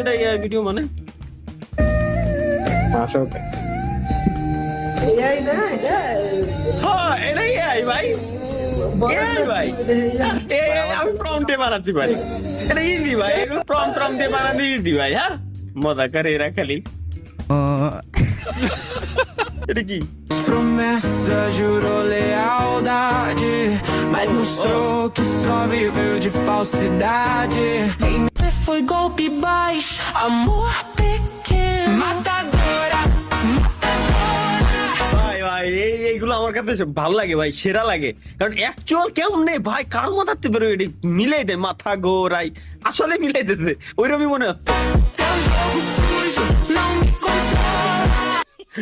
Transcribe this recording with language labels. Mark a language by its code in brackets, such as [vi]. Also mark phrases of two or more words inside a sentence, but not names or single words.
[bn] এটা এআই ভিডিও মানে হ্যাঁ, এটা এআই ভাই, এআই ভাই, এআই আমি প্রম্পটে বানাতে পারি, এটা ইজি ভাই, এগুলো প্রম্পট দিয়ে বানানো ইজি ভাই। হ্যাঁ মজা করে এরা খালি। এটা কি? [pt] Promessa jurou lealdade, mas mostrou que só viveu de falsidade. Foi golpe baixo, amor pequeno, matadora, [bn] ভাই ভাই এইগুলো আমার কাছে ভালো লাগে ভাই, সেরা লাগে। কারণ অ্যাকচুয়াল কেমন নেই ভাই, কার মাথাতে বেরোয় এটি মিলাই দেয়, মাথা গোড়াই আসলে মিলাই দিতেছে, ওইরকমই মনে হচ্ছে।